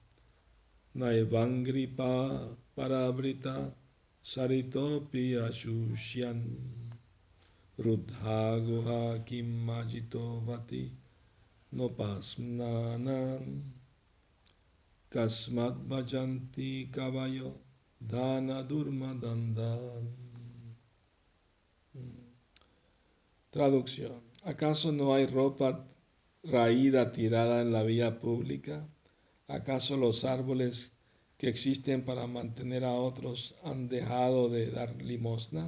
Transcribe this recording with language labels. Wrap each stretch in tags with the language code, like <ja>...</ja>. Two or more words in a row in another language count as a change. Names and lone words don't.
<sa>naivangripa parabrita saritopi ashushyan rudha guha kimajito vati nopasmnanan kasmat bhajanti kavayo dana durmadandan.</sa> <es>Traducción. ¿Acaso no hay ropa raída tirada en la vía pública? ¿Acaso los árboles que existen para mantener a otros han dejado de dar limosna?</es>